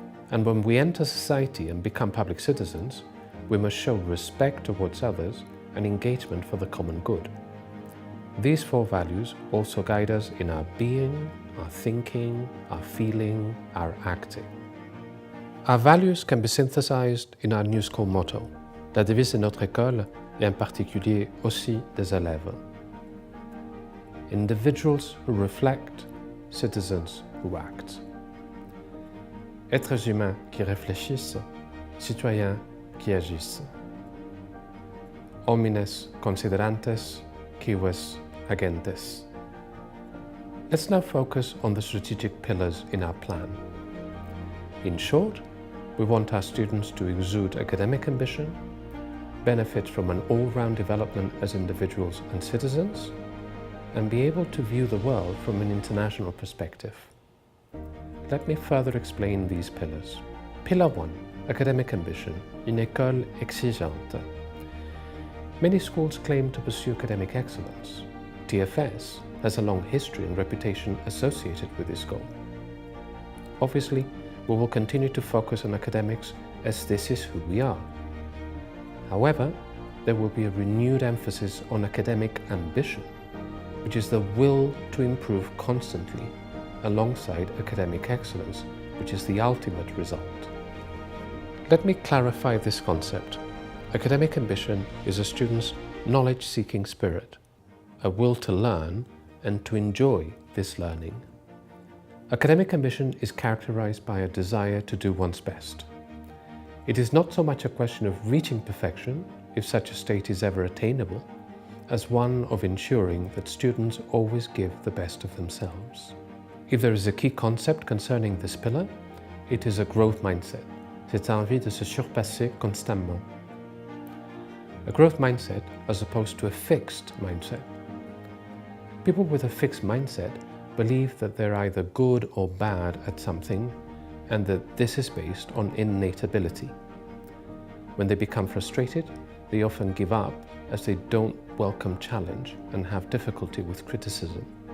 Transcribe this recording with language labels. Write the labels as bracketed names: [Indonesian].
[English] And when we enter society and become public citizens, we must show respect towards others and engagement for the common good. These 4 values also guide us in our being, our thinking, our feeling, our acting. Our values can be synthesized in our new school motto, [French] La devise de notre école et en particulier aussi des élèves. [English] Individuals who reflect, citizens who act. [French] Êtres humains qui réfléchissent, citoyens qui agissent. [Latin] Homines considerantes, cives agentes. [English] Let's now focus on the strategic pillars in our plan. In short, we want our students to exude academic ambition, benefit from an all-round development as individuals and citizens, and be able to view the world from an international perspective. Let me further explain these pillars. Pillar 1, academic ambition, [French] une école exigeante. [English] Many schools claim to pursue academic excellence. TFS has a long history and reputation associated with this goal. Obviously, we will continue to focus on academics as this is who we are. However, there will be a renewed emphasis on academic ambition, which is the will to improve constantly alongside academic excellence, which is the ultimate result. Let me clarify this concept. Academic ambition is a student's knowledge-seeking spirit, a will to learn and to enjoy this learning. Academic ambition is characterized by a desire to do one's best. It is not so much a question of reaching perfection, if such a state is ever attainable, as one of ensuring that students always give the best of themselves. If there is a key concept concerning this pillar, it is a growth mindset. [French] Cette envie de se surpasser constamment. [English] A growth mindset as opposed to a fixed mindset. People with a fixed mindset believe that they're either good or bad at something, and that this is based on innate ability. When they become frustrated, they often give up as they don't welcome challenge and have difficulty with criticism.